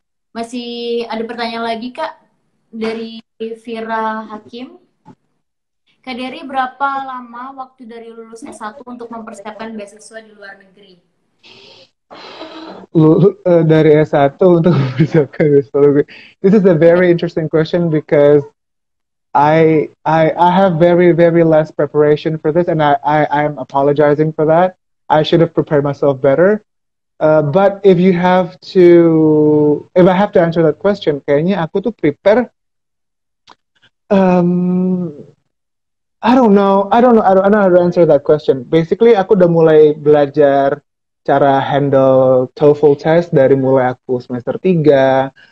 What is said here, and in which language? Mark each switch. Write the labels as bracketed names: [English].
[Indonesian] Masih ada pertanyaan lagi Kak dari Vira Hakim. Kak Dari, berapa lama waktu dari lulus S1 untuk mempersiapkan beasiswa di luar negeri? Dari S1 untuk mempersiapkan beasiswa. [English] This is a very interesting question because I have very, very less preparation for this, and I'm apologizing for that. I should have prepared myself better. But if I have to answer that question, kayaknya aku tuh prepare. I don't know how to answer that question. [Indonesian] Basically, aku udah mulai belajar cara handle TOEFL test dari mulai aku semester 3.